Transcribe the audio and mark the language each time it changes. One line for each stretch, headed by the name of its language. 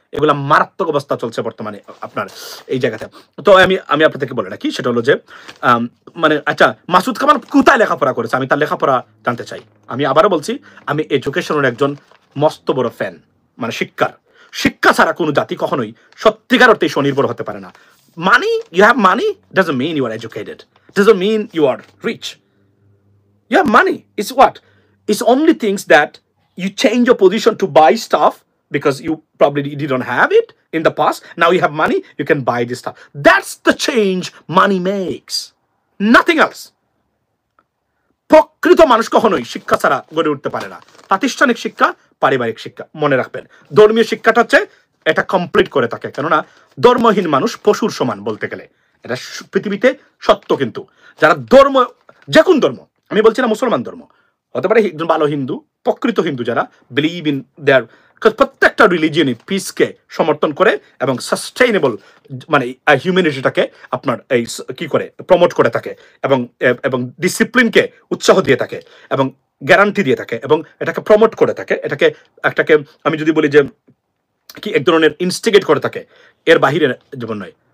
Bangla: এগুলা মারাত্মক অবস্থা চলছে বর্তমানে আপনার এই জায়গাতে। তো আমি আপনাদেরকে বলে রাখি, সেটা হলো যে মানে আচ্ছা মাসুদ কামাল কোথায় লেখাপড়া করেছে, আমি তার লেখাপড়া জানতে চাই। আমি আবারও বলছি, আমি এডুকেশনের একজন মস্ত বড় ফ্যান, মানে শিক্ষা ছাড়া কোনো জাতি কখনোই সত্যিকার অর্থে স্বনির্ভর হতে পারে না।
English: Money, you have money doesn't mean you are educated, doesn't mean you are rich. You have money. It's what? It's only things that you change your position to buy stuff because you probably didn't have it in the past. Now you have money, you can buy this stuff. That's the change money makes. Nothing else.
Bangla: প্রকৃত মানুষ কখনোই শিক্ষা ছাড়া গড়ে উঠতে পারে না। প্রাতিষ্ঠানিক শিক্ষা, পারিবারিক শিক্ষা, মনে রাখবেন। ধর্মীয় শিক্ষাটা হচ্ছে এটা কমপ্লিট করে থাকে, কেননা ধর্মহীন মানুষ পশুর সমান বলতে গেলে, এটা পৃথিবীতে সত্য। কিন্তু যারা ধর্ম, যে কোন ধর্ম, আমি বলছি না মুসলমান ধর্ম, হতে পারে একজন ভালো হিন্দু, প্রকৃত হিন্দু যারা
English: believe in their,
Bangla: প্রত্যেকটা রিলিজিয়নই পিসকে সমর্থন করে এবং সাস্টেইনেবল মানে হিউম্যানিটিটাকে আপনার এই কি করে প্রমোট করে থাকে এবং এবং ডিসিপ্লিনকে উৎসাহ দিয়ে থাকে এবং গ্যারান্টি দিয়ে থাকে এবং এটাকে প্রমোট করে থাকে, একটাকে আমি যদি বলি যে কি এক ধরনের ইনস্টিগেট করে থাকে, এর বাহিরে জীবন নয়।